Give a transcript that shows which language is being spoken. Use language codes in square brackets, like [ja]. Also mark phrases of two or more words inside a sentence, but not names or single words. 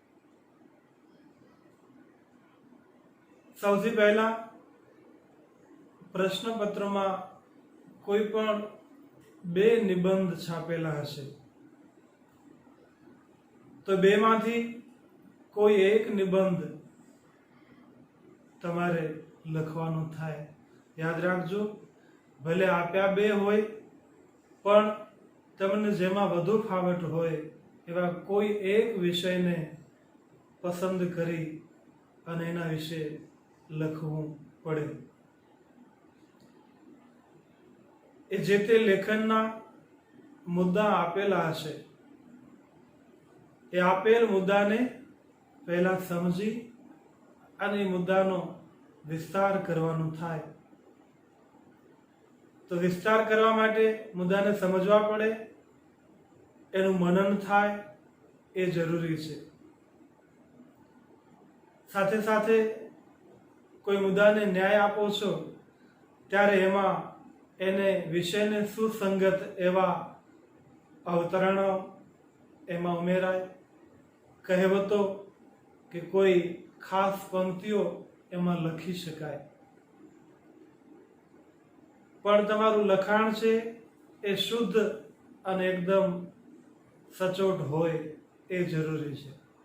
[gu] સૌથી પહેલા પ્રશ્નપત્ર માં કોઈ પણ 2 નિબંધ છાપેલા હશે, તો 2 માંથી કોઈ એક નિબંધ તમારે લખવાનો થાય। યાદ રાખજો, ભલે આપ્યા 2 હોય પણ તમને જેમાં વધુ ફાવટ હોય એવા કોઈ એક વિષય ને પસંદ કરી અને એના વિષે લખવું પડે। એ જે તે લેખનના મુદ્દા આપેલા હશે, એ આપેલ મુદ્દાને પહેલા સમજી અને મુદ્દાનો વિસ્તાર કરવાનો થાય। તો વિસ્તાર કરવા માટે મુદ્દાને સમજવા પડે, એનું મનન થાય, એ જરૂરી છે। સાથે સાથે કોઈ મુદ્દાને ન્યાય આપો છો ત્યારે એમાં એને વિષયને સુસંગત એવા અવતરણો એમાં ઉમેરાય। કહેવતો કે કોઈ ખાસ પંક્તિઓ એમાં લખી શકાય, પણ તમારું લખાણ છે એ શુદ્ધ અને એકદમ સચોટ હોય, એ જરૂરી છે।